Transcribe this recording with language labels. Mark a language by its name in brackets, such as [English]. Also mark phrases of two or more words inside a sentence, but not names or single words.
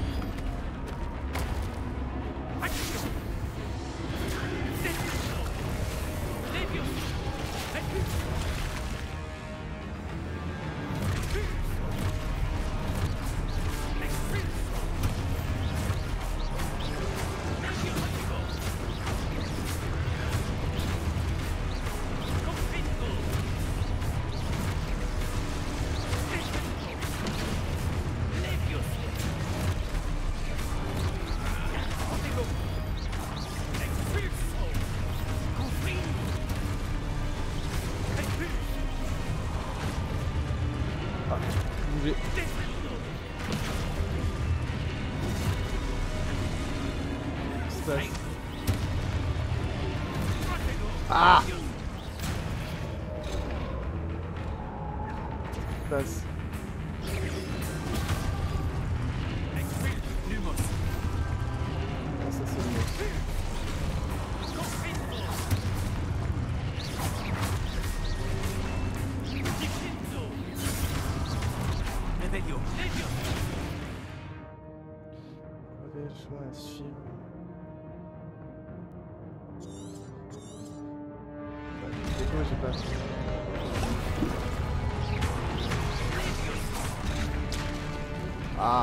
[French] Action! Destruction! Leviosa! Expulsion! Expulsion! [Latin] Leviosa! Confisco! [French] Expulsion! [Latin] Leviosa! Protego! Expulso! Confringo! Expulso! [French] Bougez. Destruction! Se passe. [Latin] Protego! Ah! Leviosa! [French] Se passe. [Latin] Expulso! Lumos, [French] Ah, ça c'est mieux. [Latin] Confisco! Diffuso! Revelio, Leviosa! [French] Avec le chemin à suivre. C'est quoi, j'ai pas. Ah!